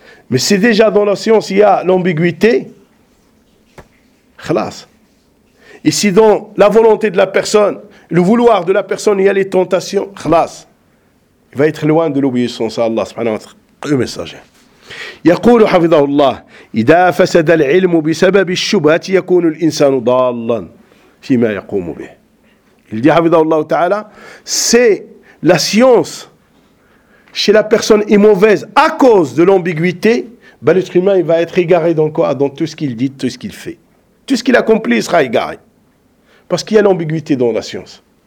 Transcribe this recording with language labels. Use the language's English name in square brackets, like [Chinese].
[French] Mais c'est déjà dans la science il y a l'ambiguïté. Khalas. Et si dans la volonté de la personne, le vouloir de la personne, il y a les tentations, khlas, il va être loin de l'obéissance à Allah, subhanahu wa ta'ala, le messager. [Arabic] يقول حفظه الله إذا فسد العلم بسبب الشبهات يكون الإنسان ضالا فيما يقوم به. [French] Il dit [Arabic] حفظه الله تعالى, [French] c'est la science chez la personne est mauvaise à cause de l'ambiguïté, ben l'être humain il va être égaré dans quoi? Dans tout ce qu'il dit, tout ce qu'il fait. Tout ce qu'il accomplit sera égaré. Parce qu'il y a l'ambiguïté dans la science.